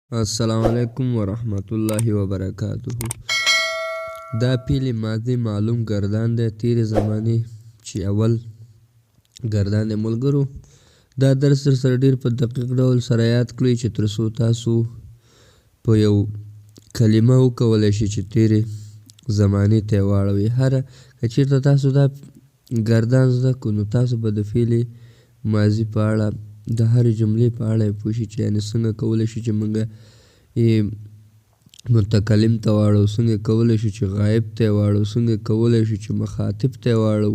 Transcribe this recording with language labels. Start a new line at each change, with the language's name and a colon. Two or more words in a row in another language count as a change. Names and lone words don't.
Arabic: السلام علیکم ورحمت الله وبرکاته.
Pashto: دا فعل ماضی معلوم گردان دی تیرې زمانې چې اول گردان دی ملګرو. دا درس در سره ډېر په دقیق ډول سره یاد کړئ چې تر څو تاسو په یو کلمه وکولی شئ چې تیرې زمانې ته یې واړوئ. هره که چېرته تاسو دا گردان زده کړو نو تاسو به د فعل ماضي په اړه د هرې جملې په اړه یې پوه شئ چې یعنې څنګه کولی شو چې موږ متکلم ته واړو، څنګه کولی شو چې غایب ته یې واړو، څنګه کولی شو چې مخاطب ته یې واړو.